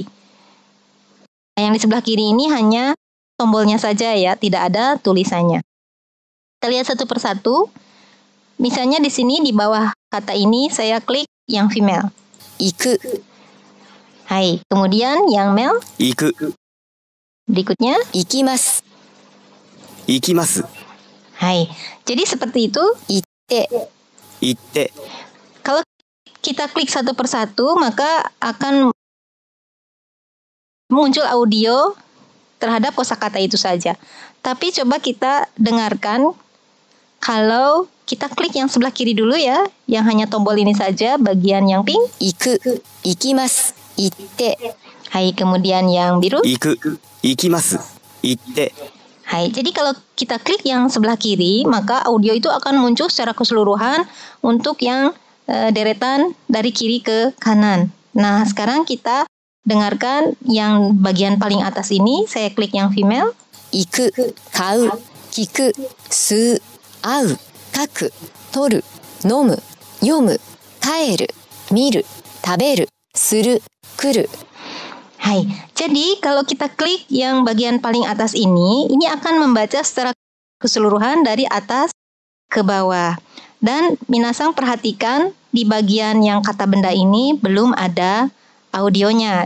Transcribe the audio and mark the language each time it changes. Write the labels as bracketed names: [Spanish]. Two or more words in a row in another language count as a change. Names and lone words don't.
[Indonesian] Nah, yang di sebelah kiri ini hanya tombolnya saja ya, tidak ada tulisannya. Kita lihat satu persatu. Misalnya di sini di bawah kata ini saya klik yang female. [Japanese] 行く [Indonesian] Hai, kemudian yang male [Japanese] 行く [Indonesian] berikutnya. [Japanese] 行きます行きます [Indonesian] Hai, jadi seperti itu. [Japanese] 行って行って [Indonesian] Kalau kita klik satu persatu, maka akan muncul audio terhadap kosakata itu saja. Tapi coba kita dengarkan kalau kita klik yang sebelah kiri dulu ya, yang hanya tombol ini saja, bagian yang pink. [Japanese] 行く行きます行って [Indonesian] Hai, kemudian yang biru. [Japanese] 行く行きます行って [Indonesian] Hai, jadi kalau kita klik yang sebelah kiri, maka audio itu akan muncul secara keseluruhan untuk yang deretan dari kiri ke kanan. Nah, sekarang kita dengarkan yang bagian paling atas ini, saya klik yang female. [Japanese] 行く買う聞く吸う会う書く取る飲む読む帰る見る食べるする来る [Indonesian] Hai, jadi kalau kita klik yang bagian paling atas ini akan membaca secara keseluruhan dari atas ke bawah. Dan minasang perhatikan di bagian yang kata benda ini belum ada audionya.